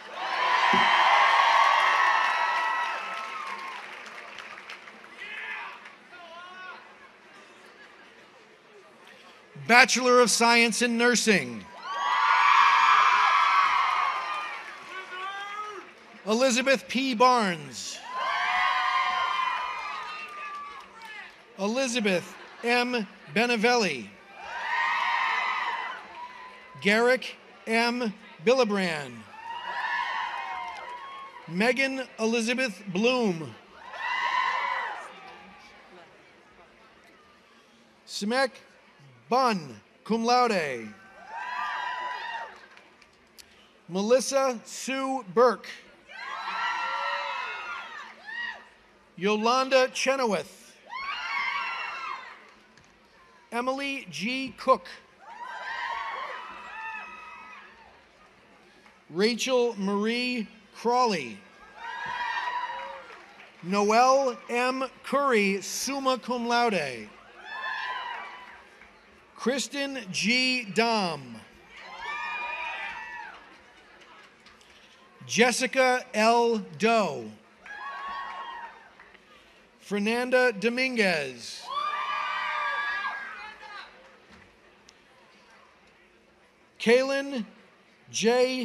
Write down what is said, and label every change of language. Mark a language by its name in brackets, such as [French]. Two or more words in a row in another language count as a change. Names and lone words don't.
[English] Bachelor of Science in Nursing, Elizabeth P. Barnes, Elizabeth M. Benevelli, Garrick M. Billebrand, Megan Elizabeth Bloom, Smek Bun, [Latin] cum laude, [English] Melissa Sue Burke, Yolanda Chenoweth, Emily G. Cook, Rachel Marie Crawley, Noelle M. Curry, [Latin] summa cum laude, Kristen G. [English] Dom, Jessica L. Doe, Fernanda Dominguez, Kaylin J.